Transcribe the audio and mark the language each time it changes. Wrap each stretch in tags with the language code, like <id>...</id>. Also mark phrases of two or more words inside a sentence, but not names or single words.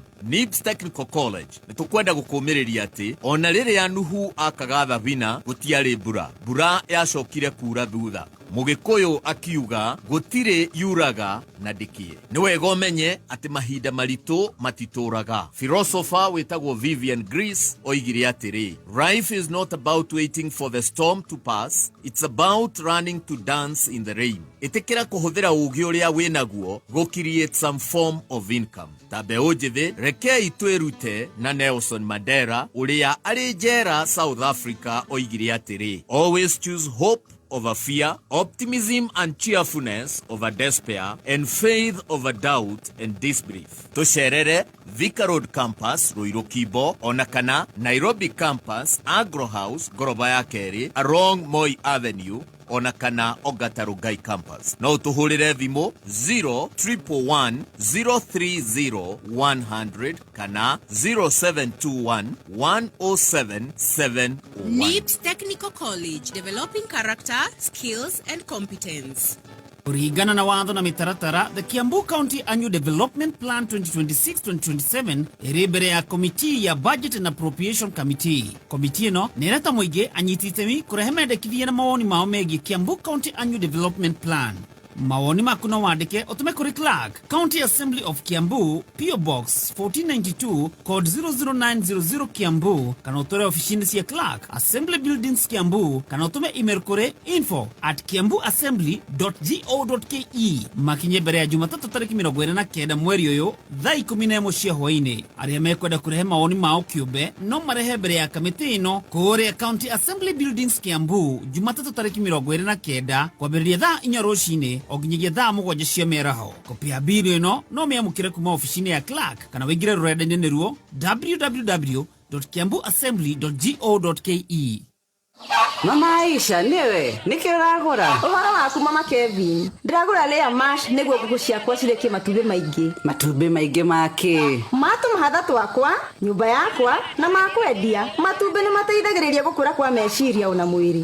<ki>NIBS Technical College nitukwenda gukumiriria ati ona riria Nuhu akagatha bina gutiari mbura yacokire kura thutha. Mugikuyu akiuga gutire yuraga na ndikie. Ni wega umenye ati mahinda maritu matituraga. Philosopher wetagwo Vivian Greece oigire atiri,</ki> <en>life is not about waiting for the storm to pass, it's about running to dance in the rain.</en> <ki>Itikira kuhuthira ugi uria winaguo</ki> <en>go create some form of income.</en> <ki>Tabe ojithi reke itwerute na Nelson Mandela uria ari jera South Africa oigire atiri,</ki> <en>always choose hope over fear, optimism and cheerfulness over despair, and faith over doubt and disbelief.</en> <ki>Tosherere Thika Road Campus, Ruiru Kibo, Onakana, Nairobi Campus, Agro House, Gorobaya Keri, along Moi Avenue, Onakana Ogatarugai Campus. Na utuhulire thimo 0311030 kana 0721107701.</ki> <en>NIBS Technical College, developing character, skills and competence.</en> <ki>Kulingana na watho na mitaratara, the Kiambu County Annual Development Plan 2026-2027 iri mbere ya komiti ya Budget and Appropriation Committee. Komiti ino nireta muingi anyititemi kurehe mendekithia na mawoni mao megie Kiambu County Annual Development Plan. Mawoni maku no wandike utume kuri Clerk, County Assembly of Kiambu, PO Box 1492, code 00900 Kiambu, kana utore ofisini cia Clerk, Assembly Buildings Kiambu, kana utume email kuri info@kiambuassembly.go.ke. Makinye mbere ya Jumatatu tariki 29 mweri uyu thaa 11 cia hwaini. Aria mekwenda kurehe mawoni mao kiumbe no marehe mbere ya kamiti ino kuria County Assembly Buildings Kiambu Jumatatu tariki 29 kwambĩrĩria thaa 4 rũcinĩ o nginyagia thaa 7 cia mĩaraho. Kopi ya mbirũ ĩno no mĩamũkĩre kuma ofici-inĩ ya Clark kana wĩingĩre rũrenda-inĩ nĩruo www.kiambuassembly.go.ke. Mama Aisha, niwe niki uragura? Uhoro waku mama Kevin. Ndiragura layer mash niguo nguku ciakwa cirekie matumbĩ maingĩ. Matumbĩ maingĩ make? Matu mahatha twakwa, nyumba yakwa na makwendia. Matumbĩ nĩ mateithagĩrĩria gũkũra kwa meciria ona mwĩrĩ.</ki>